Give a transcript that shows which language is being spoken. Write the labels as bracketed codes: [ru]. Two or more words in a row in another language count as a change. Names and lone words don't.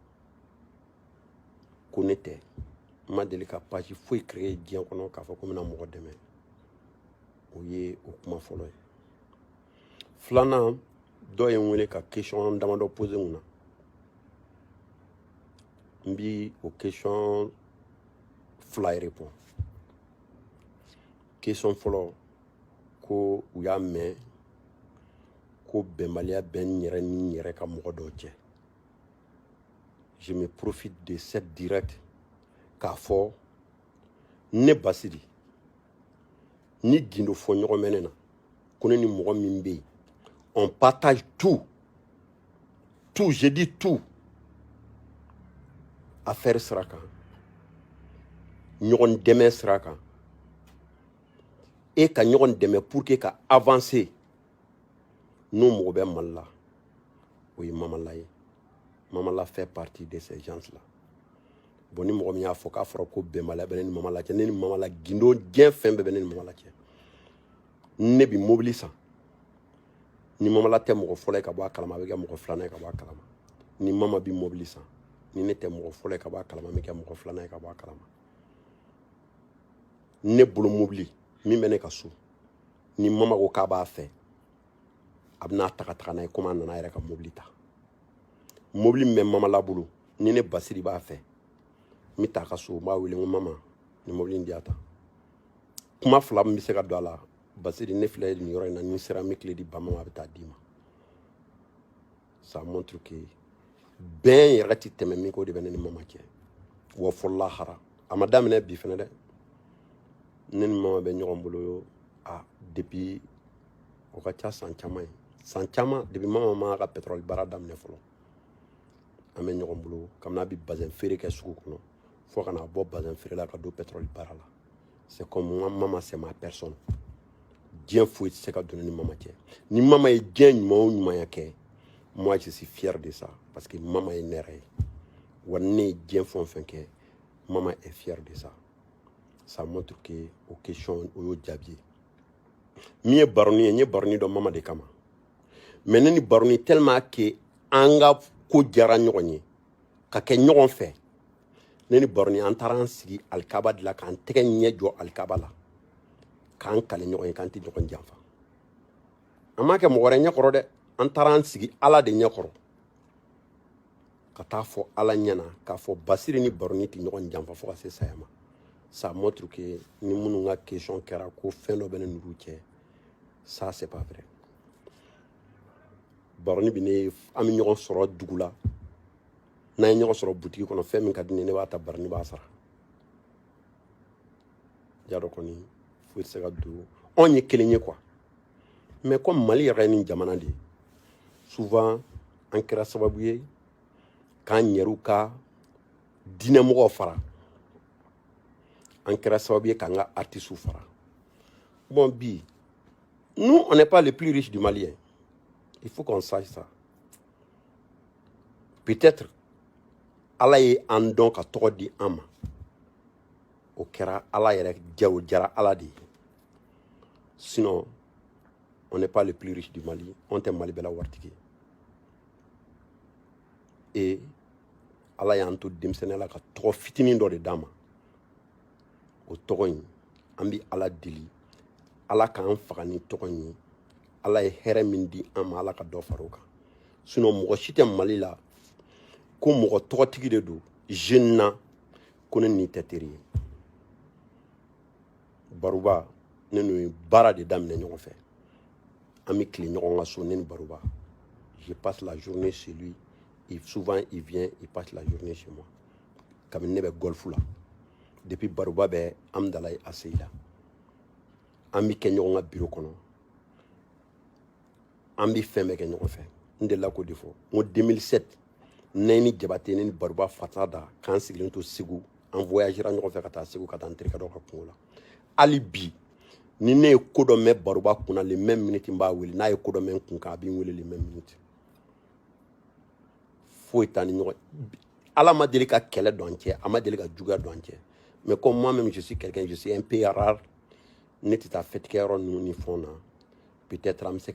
[bm] ko ne tɛ n ma deli ka page foyi créer diɲɛ kɔnɔ k'a fɔ ko n bɛna mɔgɔ dɛmɛ o ye o kuma fɔlɔ ye filanan dɔ ye n wele ka question damadɔ poser n kunna n bi o question fila répond question fɔlɔ ko u y'a mɛn ko bɛnbaliya bɛ n yɛrɛ ni n yɛrɛ ka mɔgɔ dɔw cɛ. [fr] Je me profite de cette direct [bm] k'a fɔ ne Basiri ni gindo fo ɲɔgɔn mɛnɛ na ko ne ni mɔgɔ min bɛ yen [fr] on partage tout je dis tout [bm] affaire sira kan ɲɔgɔn dɛmɛ sira kan e ka ɲɔgɔn dɛmɛ [fr] pour que [bm] ka avancer n'o mɔgɔ bɛ Mali la o ye Mamala ye. [fr] Mamala fait partie de ces gens-là. [bm] Bon ni mɔgɔ min y'a fɔ k'a fɔra ko bɛnbaliya bɛ ne ni Mamala cɛ ne ni Mamala gindo diɲɛ fɛn bɛɛ bɛ ne ni Mamala cɛ. Ne bi mobili san ni Mamala tɛ mɔgɔ fɔlɔ ye ka bɔ a kalama a bɛ kɛ mɔgɔ filanan ye ka bɔ a kalama. Ni Mama bi mobili san ni ne tɛ mɔgɔ fɔlɔ ye ka bɔ a kalama a bɛ kɛ mɔgɔ filanan ye ka bɔ a kalama. Ne bolo mobili min bɛ ne ka so ni Mama ko k'a b'a fɛ a bɛ n'a taga n'a ye komi a nana a yɛrɛ ka mobili ta. Mobili min bɛ Mamala bolo ni ne Basiri b'a fɛ n bɛ taa a ka so n b'a wele n ko Mama ni mobili in di yan ta. Kuma fila min bɛ se ka don a la Basiri ne filɛ nin yɔrɔ in na ni sera n bɛ tile di ba ma a bɛ taa d'i ma. [fr] Ça montre que [bm] bɛn yɛrɛ tɛ tɛmɛ min ko de bɛ ne ni Mama cɛ wa fɔ lahara a ma daminɛ bi fɛnɛ dɛ ne ni Mama bɛ ɲɔgɔn bolo depuis o ka ca san caman ye san caman depuis Mama ma ka pétrole baara daminɛ fɔlɔ an bɛ ɲɔgɔn bolo kabini a bɛ bazin feere kɛ sugu kɔnɔ fo ka na bɔ bazin feere la ka don pétrole baara la. [fr] C'est comme Mama c'est ma personne. [bm] Dieu foyi tɛ se ka don ni Mama cɛ ni Mama ye diɲɛ ɲuman o ɲumanya kɛ [fr] moi je suis fier de ça parce que [bm] Mama ye ne yɛrɛ ye wa ne ye diɲɛ fɛn o fɛn kɛ Mama [fr] est fier de ça. Ça montre que [bm] o question o y'o jaabi ye. Min ye baroni ye n ye baroni dɔn Mama de kama mais ne ni baroni [fr] tellement que [bm] an ka ko diyara ɲɔgɔn ye ka kɛ ɲɔgɔn fɛ ne ni baroni an taara an sigi alikaba de la k'an tɛgɛ ɲɛ jɔ alikaba la k'an kale ɲɔgɔn ye k'an tɛ ɲɔgɔn janfa an m'a kɛ mɔgɔ wɛrɛ ɲɛkɔrɔ dɛ an taara an sigi Ala de ɲɛkɔrɔ ka taa fɔ Ala ɲɛna k'a fɔ Basiri ni baroni tɛ ɲɔgɔn janfa fo ka se saya ma. [fr] Ça montre que [bm] ni minnu ka question kɛra ko fɛn dɔ bɛ ne n'olu cɛ [fr] ça c'est pas vrai. [bm] Baroni bi ne an bɛ ɲɔgɔn sɔrɔ dugu la n'an ye ɲɔgɔn sɔrɔ butigi kɔnɔ fɛn min ka di ne ne b'a ta baroni b'a sara. Jaa dɔ kɔni foyi tɛ se ka don anw ye kelen ye [fr] quoi mais comme [bm] Mali yɛrɛ ye nin jamana de ye souvent an kɛra sababu ye k'an yɛrɛw ka diinɛmɔgɔw fara an kɛra sababu ye k'an ka artistes fara. [fr] Bon bi nous on n'est pas les plus riches du Mali. Il faut qu'on sache ça. [bm] Peut-être Ala ye an dɔn ka tɔgɔ di an ma o kɛra Ala yɛrɛ jago jara Ala de ye. [fr] Sinon on n'est pas les plus riches du Mali. [bm] On tɛ Mali bɛɛ la waritigi ye. Et Ala y'an to denmisɛnniya la ka tɔgɔ fitinin dɔ de d'an ma. O tɔgɔ in an bɛ Ala deli Ala k'an faga ni tɔgɔ in ye. Ala ye hɛrɛ min di an ma Ala ka dɔ fara o kan. Sinon mɔgɔ si tɛ Mali la ko mɔgɔ tɔgɔtigi de don jeune na ko ne n'i tɛ teri ye. Baruba ne n'o ye baara de daminɛ ɲɔgɔn fɛ. An bɛ tile ɲɔgɔn ka so ne ni Baruba. [fr] Je passe la journée chez lui. Souvent il vient, il passe la journée chez moi. [bm] Kabini ne bɛ golf la. Depuis Baruba bɛ Amdalaye ACI la. An bɛ kɛ ɲɔgɔn ka bureau kɔnɔ. An bɛ fɛn bɛɛ kɛ ɲɔgɔn fɛ. N delila k'o de fɔ. N ko 2007 ne ni Jabate ne ni Baruba fata da k'an sigilen to Segu an voyagera ɲɔgɔn fɛ ka taa Segu ka taa n terikɛ dɔ ka kungo la. Hali bi ni ne ye ko dɔ mɛn Baruba kunna [fr] les mêmes minutes [bm] n b'a wele n'a ye ko dɔ mɛn n kun kan a bɛ n wele [fr] les mêmes minutes. [bm] Foyi t'an ni ɲɔgɔn Ala ma deli ka kɛlɛ don an cɛ a ma deli ka juguya don an cɛ [fr] mais comme moi-même je suis quelqu'un je suis un peu rare [bm] ne tɛ taa fête kɛyɔrɔ ninnu ni fɛnw na peut-être an bɛ se